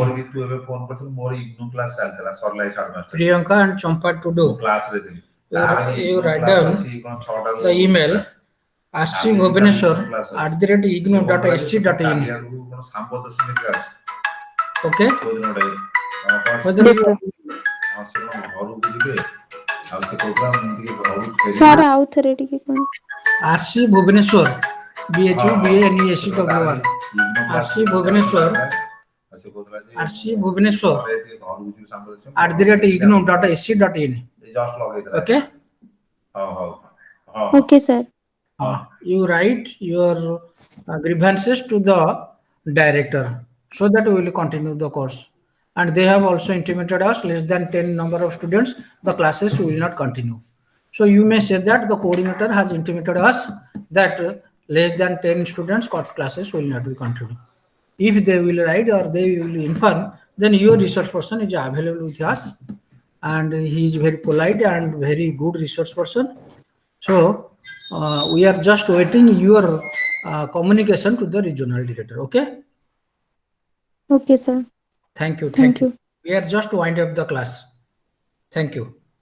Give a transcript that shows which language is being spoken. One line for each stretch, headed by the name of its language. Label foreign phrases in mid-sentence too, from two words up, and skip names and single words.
Odia: ମୋର ବି ତୁ ଏବେ ଫୋନ କରିଥିଲୁ, ମୋର ଇଗ୍ନୁ କ୍ଲାସ ଚାଲିଥିଲା, ସରିଲା 5:30
English: Priyanka and Champa to do.
Odia: କ୍ଲାସ ରେ ଥିଲି।
English: You write down the email rcbhubaneswar @ignou.se.in. Okay. Whether Yes, you sir.
Odia: ସାର୍ ଆଉ ଥରେ ଟିକେ କଣ
English: rc bhubaneswar BHUBANESWR rc bhubaneswar @ignou.se.in. Okay. okay sir. You write your grievances to the director so that we will continue the course. And they have also intimated us less than 10 number of students, the classes will not continue. So you may say that the coordinator has intimated us that less than 10 students classes will not be continued. If they will write or they will inform, then your resource person is available with us, and he is very polite and very good resource person. So we are just waiting your communication to the regional director. Okay. okay sir. Thank you. Thank you. We are just wind up the class. Thank you.